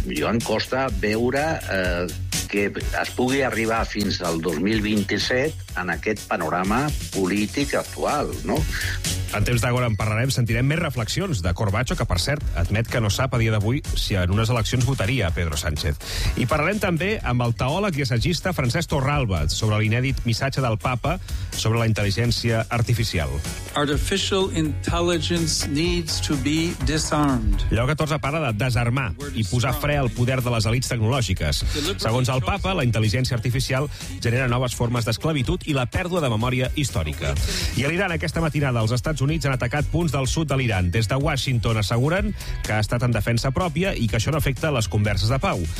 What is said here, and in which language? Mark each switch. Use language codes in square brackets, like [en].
[ca] Jo em costa veure que es pugui arribar fins al 2027 en aquest panorama polític actual, no? En temps d'agora en parlarem, sentirem més reflexions de Corbacho, que per cert admet que no sap a dia d'avui si en unes eleccions votaria Pedro Sánchez. I parlarem també amb el teòleg i assagista Francesc Torralba sobre l'inèdit missatge del Papa sobre la intel·ligència artificial. [en] Artificial intelligence needs to be disarmed. [ca] Lleó 14 parla de desarmar i posar fre al poder de les elites tecnològiques. Segons el Papa, la intel·ligència artificial genera noves formes d'esclavitud i la pèrdua de memòria històrica. I a l'Iran, aquesta matinada, els Estats Units han atacat punts del sud de l'Iran. Des de Washington asseguren que ha estat en defensa pròpia i que això no afecta les converses de pau.